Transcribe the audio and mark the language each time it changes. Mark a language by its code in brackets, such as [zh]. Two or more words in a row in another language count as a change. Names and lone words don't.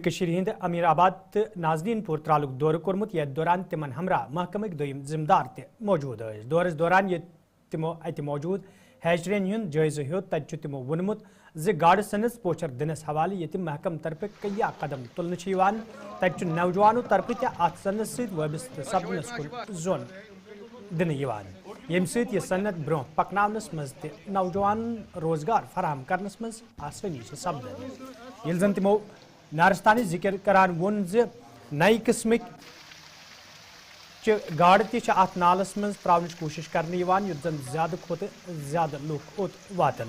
[ks] کشیر ہند امیر آباد تو نازنین پور ترالک دور کورمت یتھ دوران تمن ہمراہ محکمک دویم ذمہ دار تہ موجود دورس دوران یہ تمو ات موجود ہیچرین ہند جائزہ ہیوت تت تمو وونمت گاڑ سنس پوچھر دنس حوالہ یہ محکم طرف کیا قدم تلنے تت نوجوانوں طرف تہ ات سنس ست وابستہ سپدنس کن زون دن یم ست یہ صنعت برہ پکناونس مز تہ نوجوان روزگار فراہم کرنس مز آسانی سپدان یل زن تمو نارستانی ذکر کران وون نئی قسمک گاڑ تہ ات نالس مز تراونچ کوشش کرنے یت زن زیادہ کھت زیادہ لوک اوت واتن۔